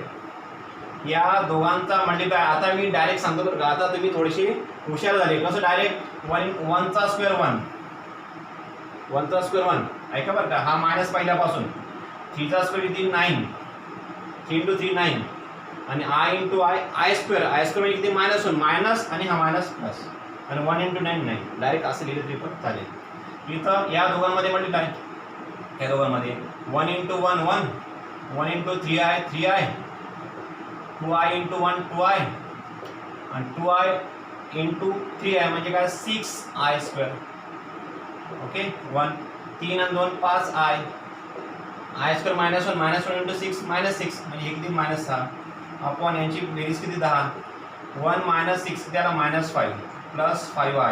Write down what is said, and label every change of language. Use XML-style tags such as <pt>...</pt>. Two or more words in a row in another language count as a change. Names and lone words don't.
<mr>या दोघांचा मल्टिप्लाय आता मी डायरेक्ट सांगतो बरं का. आता तुम्ही थोडेसे हुशार झाले. कसं डायरेक्ट 1चा स्क्वेअर 1, 1चा स्क्वेअर 1 ऐका बरं का. हा मायनस पहिल्यापासून 3चा स्क्वेअर किती 9, 3 × 3 9 आणि i × i स्क्वेअर. i स्क्वेअर म्हणजे किती -1 मायनस आणि हा मायनस प्लस आणि 1 × 9 9. डायरेक्ट असं लिहिलं तरी पण चालेल. इथं या दोघांमध्ये मल्टिप्लाय, या दोघांमध्ये 1 × 1 1, 1 × 3i 3i, 2i × 1 2i आणि 2i × 3i म्हणजे काय 6i स्क्वेअर. ओके, 1 3 आणि 2 5i, i स्क्वेअर -1 -1 × 6 -6 म्हणजे हे किती -6 अपॉन यांची बेरीज किती 10. 1 - 6 त्याला -5 प्लस 5i.</mr>